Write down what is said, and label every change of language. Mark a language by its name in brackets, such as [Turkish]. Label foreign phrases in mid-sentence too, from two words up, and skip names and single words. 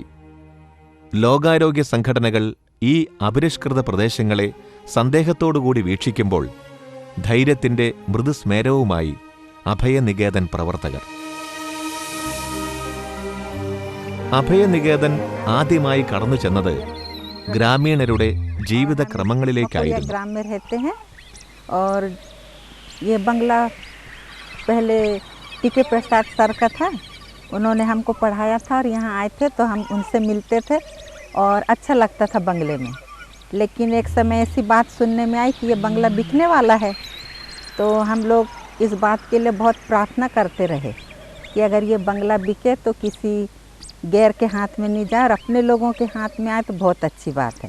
[Malayalam] ലോകാരോഗ്യ സംഘടനകൾ ഈ അപരിഷ്കൃത പ്രദേശങ്ങളെ സന്ദേഹത്തോടുകൂടി വീക്ഷിക്കുമ്പോൾ ധൈര്യത്തിന്റെ മൃദുസ്മേരവുമായി അഭയനികേതൻ പ്രവർത്തകർ. അഭയനികേതൻ ആദ്യമായി കടന്നു ചെന്നത് ഗ്രാമീണരുടെ ജീവിതക്രമങ്ങളിലേക്കായിരുന്നു. [Hindi] ग्राम में रहते हैं और ये बंगला पहले टीके प्रसाद सर का था। उन्होंने हमको पढ़ाया था और यहाँ आए थे तो हम उनसे मिलते थे और अच्छा लगता था बंगले में। लेकिन एक समय ऐसी बात सुनने में आई कि ये बंगला बिकने वाला है, तो हम लोग इस बात के लिए बहुत प्रार्थना करते रहे कि अगर ये बंगला बिके तो किसी गैर के हाथ में नहीं जाए और अपने लोगों के हाथ में आए तो बहुत अच्छी बात है।